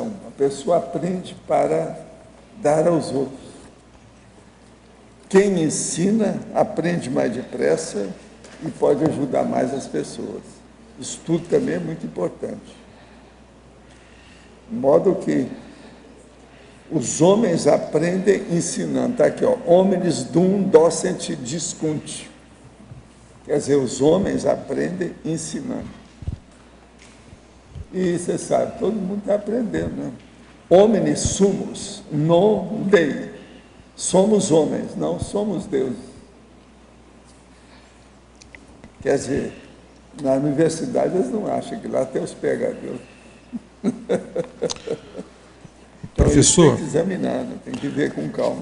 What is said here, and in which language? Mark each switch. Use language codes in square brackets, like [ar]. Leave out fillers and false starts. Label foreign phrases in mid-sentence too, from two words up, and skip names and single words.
[pt] A pessoa aprende para dar aos outros. Quem ensina aprende mais depressa e pode ajudar mais as pessoas. Isso tudo também é muito importante. De modo que os homens aprendem ensinando. Está aqui, ó, [la] homines dum docent discunt. [pt] Quer dizer, os homens aprendem ensinando. E você sabe, todo mundo está aprendendo, né? [la] Homines sumus, non Dei. [pt] Somos homens, não somos deuses. Quer dizer, na universidade eles não acham que lá tem os pegadores. Professor, tem que examinar, né? Tem que ver com calma.